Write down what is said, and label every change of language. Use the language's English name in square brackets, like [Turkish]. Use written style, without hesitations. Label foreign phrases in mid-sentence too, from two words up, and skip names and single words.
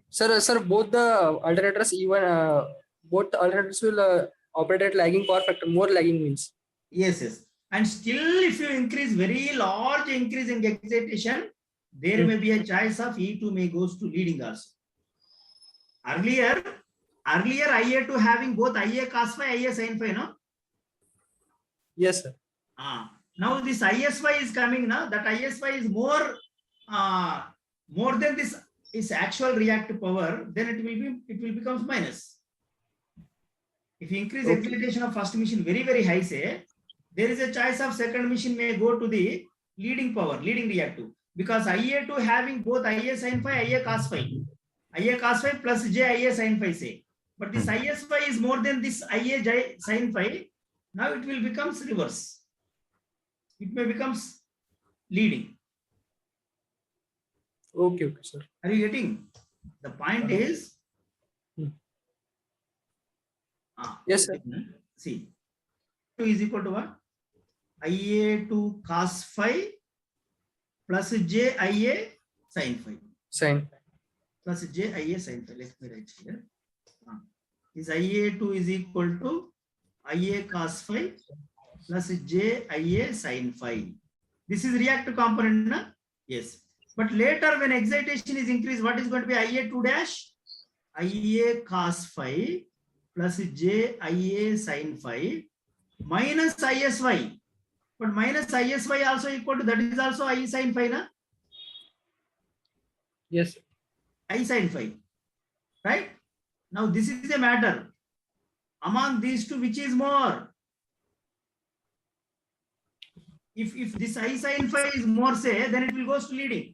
[English] Sir, both the alternators, both alternators will operate at lagging power factor. More lagging means. Yes. And still, if you increase very large increase in excitation, there may be a choice of E2 may goes to leading also. Earlier IA2 having both IA cos phi, IA sin phi, no? Yes, sir. Now this ISY is coming now. That ISY is more than this is actual reactive power. Then it will become minus. If you increase excitation of first machine very very high, say there is a choice of second machine may go to the leading power, leading reactive, because IA2 having both IA sin phi, IA cos phi plus J IA sin phi, say. But this ISY is more than this IA J sin phi. Now it will becomes reverse. It may becomes leading. Okay, sir. Are you getting? The point is, Yes, sir. see, 2 is equal to what? IA2 cos phi plus JIA sin phi. Sign. Plus JIA sin phi. Let me write here. Is IA2 is equal to IA cos phi plus JIA sin phi. This is reactive component, na? Yes. But later when excitation is increased, what is going to be IA2 dash? IA cos phi plus JIA sin phi minus ISY. But minus ISY also equal to, that is also I sin phi, na? Yes, sir. I sin phi. Right? Now this is a matter. Among these two, which is more? If this I sin phi is more, say, then it will go to leading.